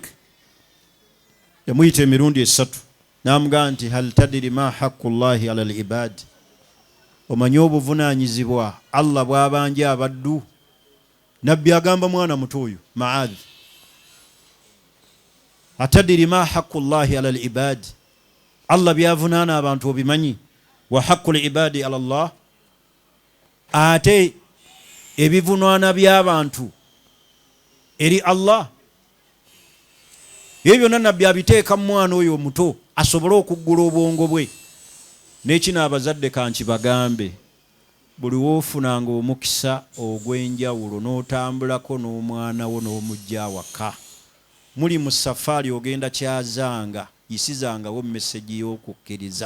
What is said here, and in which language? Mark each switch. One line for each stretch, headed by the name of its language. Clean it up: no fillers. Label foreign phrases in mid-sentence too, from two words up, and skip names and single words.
Ganda: Yamuyita emirundi 3, namugamba nti
Arabic: هل تدري ما حق الله على العباد,
Ganda: omanyi obuvunaanyizibwa Allah bw'abanja abaddu. Nabbi agamba mwana muto oyo Maadh,
Arabic: أتدري ما حق الله على العباد,
Ganda: Allah byavunaana abantu obimanyi?
Arabic: وحق العباد على الله,
Ganda: ate ebivunaana by'abantu eri Allah. Ebyo byonna Nabbi abiteeka mu mwana oyo omuto asobole okuggula obwongo bwe. N'ekino abazadde kanki bagambe, buli woofunanga omukisa ogw'enjawulo n'otambulako n'omwana wo n'omujja awaka, muli mu safaari ogenda kyazanga, yisizangawo message y'okukkiriza.